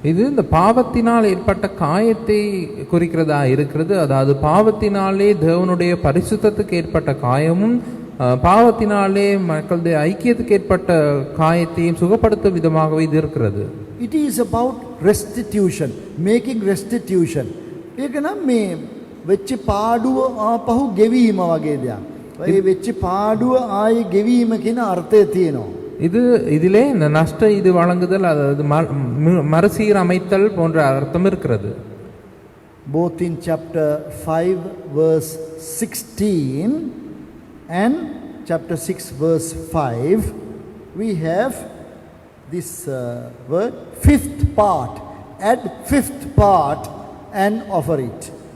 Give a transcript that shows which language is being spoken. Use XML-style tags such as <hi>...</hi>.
<ta>இது இந்த பாவத்தினால் ஏற்பட்ட காயத்தை குறிக்கிறதா இருக்கிறது. அதாவது பாவத்தினாலே தேவனுடைய பரிசுத்தத்துக்கு ஏற்பட்ட காயமும் பாவத்தினாலே மக்களுடைய ஐக்கியத்துக்கு ஏற்பட்ட காயத்தையும் சுகப்படுத்தும் விதமாகவே இது இருக்கிறது.</ta> <en>It is about restitution, making restitution.</en> <si>ඒක නම් මේ වෙච්ච පාඩුව ආපහු ගෙවීම වගේ දෙයක්. ඒ වෙච්ච පාඩුව ආයේ ගෙවීම කියන අර්ථය තියෙනවා.</si> <ta>இதிலே இந்த நஷ்ட இது வழங்குதல், அதாவது மறுசீரமைத்தல் போன்ற அர்த்தம் இருக்கிறது.</ta> <en>Both in chapter 5 verse 16 and chapter 6 verse 5 we have this word fifth part. Add fifth part and offer it.</en>